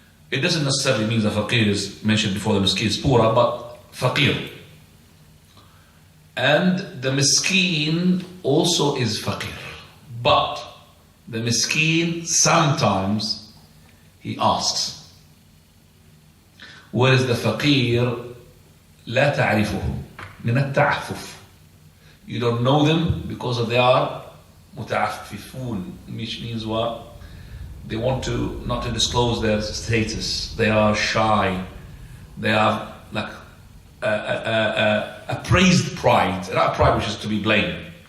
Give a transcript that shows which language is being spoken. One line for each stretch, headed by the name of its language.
English: It doesn't necessarily mean the faqir is mentioned before the miskin is poorer, but faqir. And the miskin also is faqir. But the miskin, sometimes he asks. Whereas the faqir,
Arabic: لا تعرفهم من التعفف.
English: You don't know them because they are متعففون, which means what? They want to not to disclose their status. They are shy. They are like a praised pride, not pride which is to be blamed.